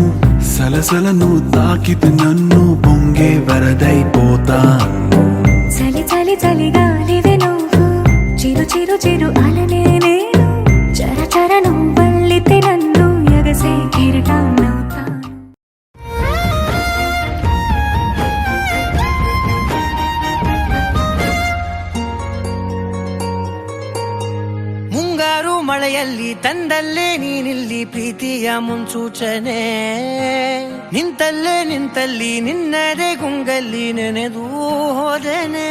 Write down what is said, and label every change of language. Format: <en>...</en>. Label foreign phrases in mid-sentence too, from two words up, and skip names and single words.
<te>సలసల నువ్వు తాకితే నన్ను పొంగే వరదైపోతాను. చలి చలి చలి గాలివే నువ్వు, చిరు చిరు చిరు అలనే నేను. చర చర నువ్వు వల్లితే నన్ను ఎగసే కిరీటం నవ్వుతాను.</te> <kn>ಮುಂಗಾರು ಮಳೆಯಲ್ಲಿ ತಂದಲ್ಲೇ ನೀನಿಲ್ಲಿ ಪ್ರೀತಿಯ ಮುನ್ಸೂಚನೆ. ನಿಂತಲ್ಲೇ ನಿಂತಲ್ಲಿ ನಿನ್ನದೇ ಗುಂಗಲ್ಲಿ ನೆನೆದು ಹೋದೆನೆ.</kn>